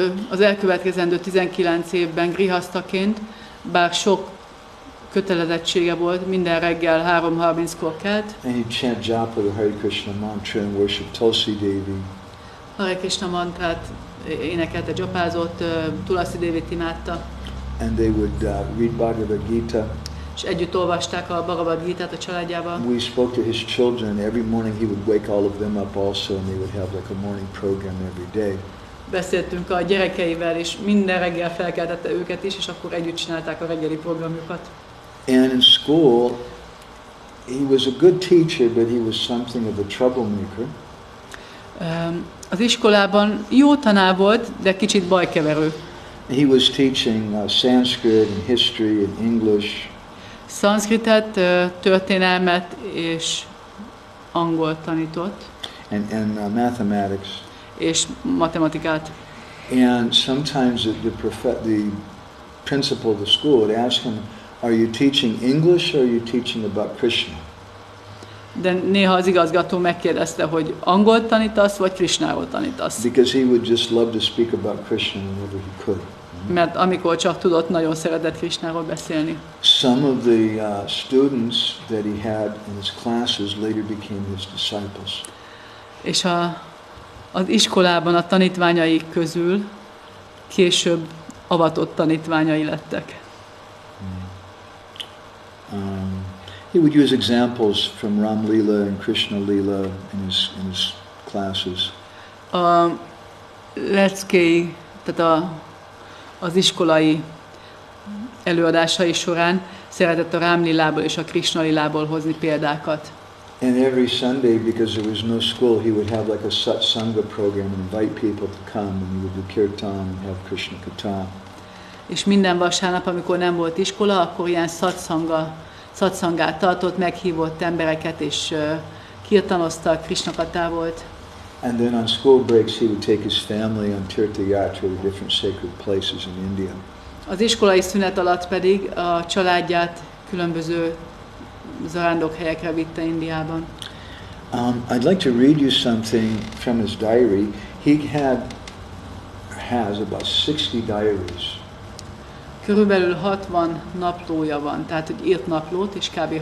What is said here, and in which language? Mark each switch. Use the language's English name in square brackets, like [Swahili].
[Hungarian] Az elkövetkezendő 19 évben grihasztaként, bár sok kötelezettsége volt, minden reggel 3:30-kor kelt. [English] And he'd chant japa, the Hare Krishna mantra, and worship Tulsi Devi. [Hungarian] Hare Krishna mantrát énekelte, japázott, Tulsi Devit imádta. [English] And they would read Bhagavad Gita. [Hungarian] És együtt olvasták a Bhagavad Gitát a családjával. [English] We spoke to his children. Every morning he would wake all of them up also, and they would have like a morning program every day. [Hungarian] Beszéltünk a gyerekeivel, és minden reggel felkeltette őket is, és akkor együtt csinálták a reggeli programjukat. [English] And in school, he was a good teacher, but he was something of a troublemaker. [Hungarian] Az iskolában jó tanár volt, de kicsit bajkeverő. [English] He was teaching Sanskrit and history and English. [Hungarian] Szanszkritet, történelmet és angolt tanított. [English] And mathematics. [Hungarian] És matematikát. [English] And sometimes the principal of the school would ask him, are you teaching English or are you teaching about Krishna? [Hungarian] De néha az igazgató megkérdezte, hogy angolt tanítasz, vagy Krishnáról tanítasz. [English] Because he would just love to speak about Krishna whenever he could. [Hungarian] Mert amikor csak tudott, nagyon szeretett Krishnáról beszélni. [English] Some of the students that he had in his classes later became his disciples. [Hungarian] És az iskolában a tanítványai közül később avatott tanítványai lettek. [English] He would use examples from Ram Lila and Krishna Lila in his classes. [Hungarian] A leckéi, tehát az iskolai előadásai során szeretett a Rám Lilából és a Krishna Lilából hozni példákat. [English] And every Sunday, because there was no school, he would have like a satsanga program and invite people to come, and he would do kirtan and have Krishna katha. [Hungarian] És minden vasárnap, amikor nem volt iskola, akkor ilyen szatszangát tartott, meghívott embereket, és kirtanoztak, Krishna katha volt. [English] And then on school breaks, he would take his family on tirthayatra to different sacred places in India. [Hungarian] Az iskolai szünet alatt pedig a családját különböző zarándokhelyekre vitte Indiában. [English] I'd like to read you something from his diary. He has about 60 diaries. [Hungarian] Körülbelül 60 naplója van, tehát hogy írt naplót, és kb.